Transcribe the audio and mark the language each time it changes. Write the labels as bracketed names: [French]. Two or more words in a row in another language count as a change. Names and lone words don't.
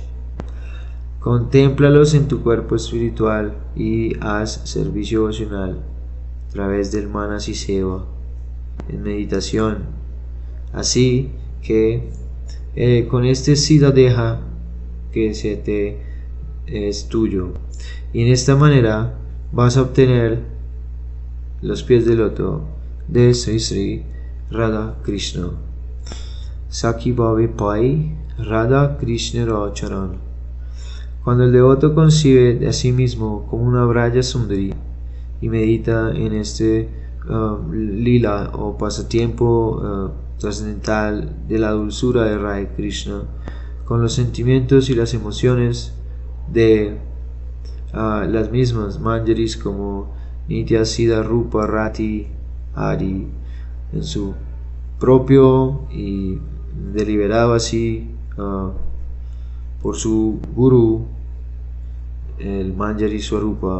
[Spanish] Contémplalos en tu cuerpo espiritual y haz servicio vocacional a través del [Sanskrit] मानसी सेवा, [Spanish] en meditación, así que con este [Sanskrit] सिद्ध देह [Spanish] que se te es tuyo, y en esta manera vas a obtener los pies del loto de Sri Sri Radha Krishna. [Bangla] সখী ভাবে পায় রাধা কৃষ্ণের চরণ. [Spanish] Cuando el devoto concibe de a sí mismo como una [Sanskrit] ब्रज सुन्दरी [Spanish] y medita en este lila o pasatiempo trascendental de la dulzura de Radha Krishna, con los sentimientos y las emociones de las mismas manjaris como [Sanskrit] नित्य सिद्ध [Spanish] Rupa Rati Hari, en su propio y deliberado así por su guru, el [Sanskrit] मञ्जरी स्वरूप.